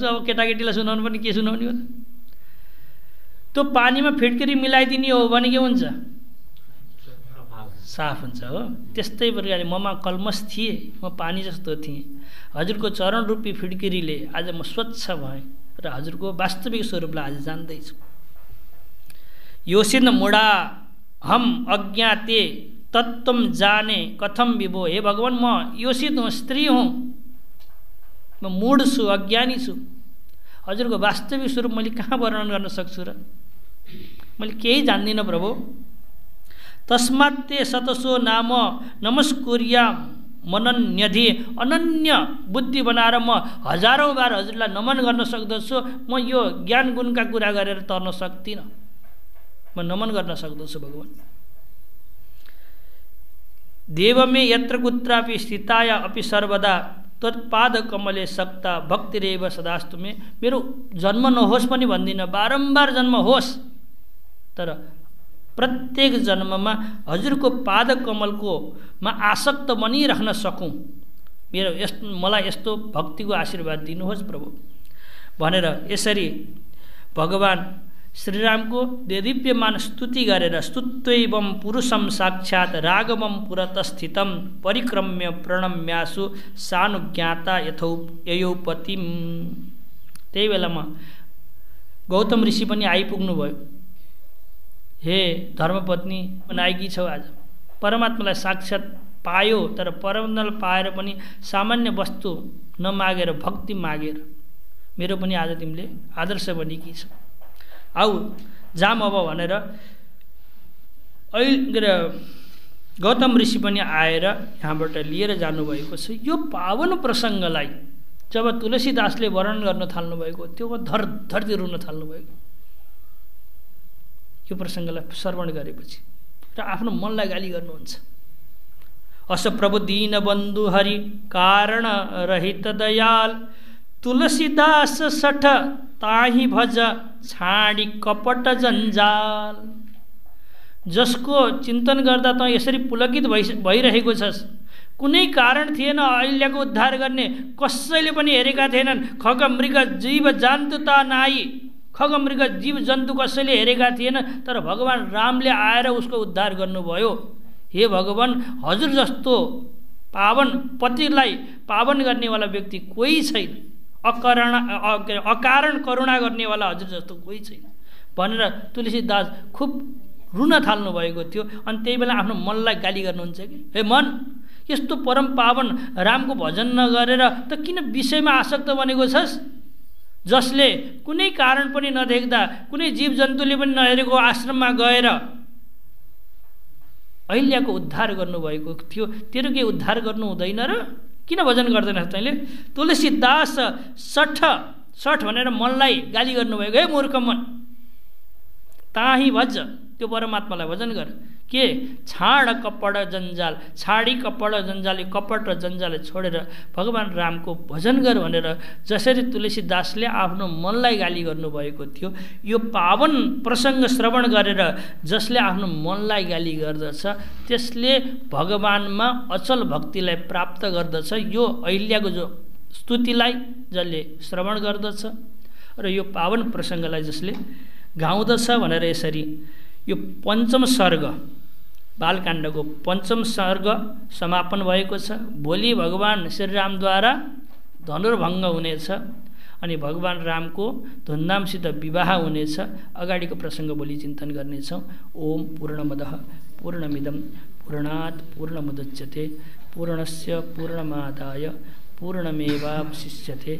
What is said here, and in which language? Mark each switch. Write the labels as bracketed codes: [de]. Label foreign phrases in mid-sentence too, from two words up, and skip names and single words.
[ne] अब केटाकेटीलाई सुनाउनु पनि के सुनाउने हो? त्यो पानीमा फिटकरी मिलाइदिने हो भने के हुन्छ? साफ हुन्छ हो। त्यस्तै प्रकारले ममा कल्मस थिए, म पानी जस्तो थिएँ। हजुरको चरण रूपी फिटकिरीले आज म स्वच्छ भएँ र हजुरको वास्तविक स्वरूपलाई आज जान्दैछु। [sa] योसिन मुडा हम अज्ञाते तत्त्वम जाने कथम विभो। [ne] हे भगवान, म योसित हुँ, स्त्री हुँ, म मूढ छु, अज्ञानी छु। हजुरको वास्तविक स्वरूप मैले कहाँ वर्णन गर्न सक्छु र? मैले केही जान्दिनँ प्रभु। [sa] तस्मात् ते सतसो नाम नमस्कुर्या मनन्यधि। [ne] अनन्य बुद्धि बनाएर म हजारौँ बार हजुरलाई नमन गर्न सक्दछु। म यो ज्ञान गुणका कुरा गरेर तर्न सक्दिनँ, म नमन गर्न सक्दछु भगवान। [sa] देवमे यत्र कुत्रापि स्थिताय अपि सर्वदा तत्पाद कमले सक्ता भक्तिरेव सदास्तु मे। [ne] मेरो जन्म नहोस् पनि भन्दिनँ, बारम्बार जन्म होस्, तर प्रत्येक जन्ममा हजुरको पाद कमलको मा आसक्त बनिराख्न सकूँ। मेरो मलाई यस्तो भक्तिको आशीर्वाद दिनुहोस् प्रभु भनेर यसरी भगवान श्रीरामको देदीप्यमान स्तुति गरेर [sa] स्तुत्वैवं पुरुषं साक्षात् राघवं पुरतस्थितं परिक्रम्य प्रणम्यासु सानुज्ञाता यथौपतिम। [ne] त्यही बेलामा गौतम ऋषि पनि आइपुग्नु भयो। हे धर्मपत्नी, नायकी छौ, आज परमात्मालाई साक्षात पायो, तर परमात्मालाई पाएर पनि सामान्य वस्तु नमागेर भक्ति मागेर मेरो पनि आज तिमीले आदर्श बनेकी छौ। आऊ जाम अब भनेर अहिले गौतम ऋषि पनि आएर यहाँबाट लिएर जानुभएको छ। यो पावन प्रसङ्गलाई जब तुलसीदासले वर्णन गर्न थाल्नुभएको त्यो धरधरती रुन थाल्नुभएको यो प्रसङ्गलाई श्रवण गरेपछि र आफ्नो मनलाई गाली गर्नुहुन्छ। [awa] अस प्रभु दीन बन्धु हरि कारण रहित दयाल तुलसीदास सठ ताही भज छाडी कपट जन्जाल। [ne] जसको चिन्तन गर्दा त यसरी पुलकित भइरहेको छस्, कुनै कारण थिएन अहिल्याको उद्धार गर्ने, कसैले पनि हेरेका थिएनन्। खग मृग जीव जन्तु त नाई, खग मृग जीव जन्तु कसैले हेरेका थिएन, तर भगवान रामले आएर उसको उद्धार गर्नुभयो। हे भगवान, हजुर जस्तो पावन पतिलाई पावन गर्नेवाला व्यक्ति कोही छैन, अकारण करुणा गर्नेवाला हजुर जस्तो कोही छैन भनेर तुलसीदास खुब रुन थाल्नु भएको थियो। अनि त्यही बेला आफ्नो मनलाई गाली गर्नुहुन्छ कि हे मन, यस्तो परम पावन रामको भजन नगरेर त किन विषयमा आसक्त बनेको छस्? जसले कुनै कारण पनि नदेख्दा, कुनै जीव जन्तुले पनि नहेरेको आश्रममा गएर अहिल्याको उद्धार गर्नुभएको थियो, तेरो के उद्धार गर्नु हुँदैन र? किन भजन गर्दैनस् तैँले? तुलसीदास सठ भनेर मनलाई गाली गर्नुभएको। हे मूर्ख मन, [awa] ताही भज, [ne] त्यो परमात्मालाई भजन गर। के छाड कपड जन्जाल, [awa] छाडी कपड जन्जाल, [ne] कपट र जन्जाल छोडेर भगवान रामको भजन गर भनेर जसरी तुलसीदासले आफ्नो मनलाई गाली गर्नुभएको थियो, यो पावन प्रसङ्ग श्रवण गरेर जसले आफ्नो मनलाई गाली गर्दछ त्यसले भगवानमा अचल भक्तिलाई प्राप्त गर्दछ। यो अहिल्याको जो स्तुतिलाई जसले श्रवण गर्दछ र यो पावन प्रसङ्गलाई जसले गाउँदछ भनेर यसरी यो पञ्चम सर्ग, बालकाण्डको पञ्चम सर्ग समापन भएको छ। भोलि भगवान श्रीरामद्वारा धनुर्भङ्ग हुनेछ अनि भगवान रामको धुमधामसित विवाह हुनेछ। अगाडिको प्रसङ्ग भोलि चिन्तन गर्नेछौँ। [sa] ओम पूर्णमदः पूर्णमिदं पूर्णात् पूर्णमुदच्यते पूर्णस्य पूर्णमादाय पूर्णमेवावशिष्यते।